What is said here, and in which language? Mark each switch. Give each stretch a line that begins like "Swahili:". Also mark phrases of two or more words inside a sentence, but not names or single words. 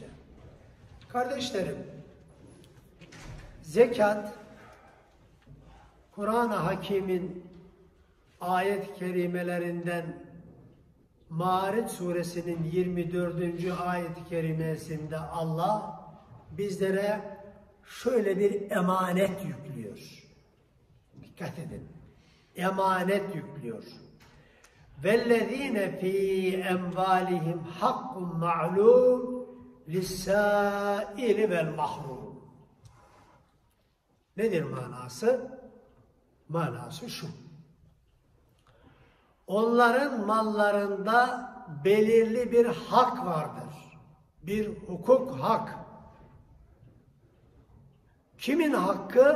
Turkish: Kardeşlerim, zekat, Kur'an-ı Hakîm'in ayet-i kerimelerinden Mâriç suresinin 24. ayet-i kerimesinde Allah bizlere şöyle bir emanet yüklüyor. Dikkat edin. Emanet yüklüyor.
Arabic: وَالَّذ۪ينَ ف۪ي اَنْوَالِهِمْ حَقٌّ مَعْلُومٌ لِلسَّائِلِ وَالْمَحْرُومِ.
Turkish: Nedir manası? Manası şu. Onların mallarında belirli bir hak vardır. Bir hukuk, hak. Kimin hakkı?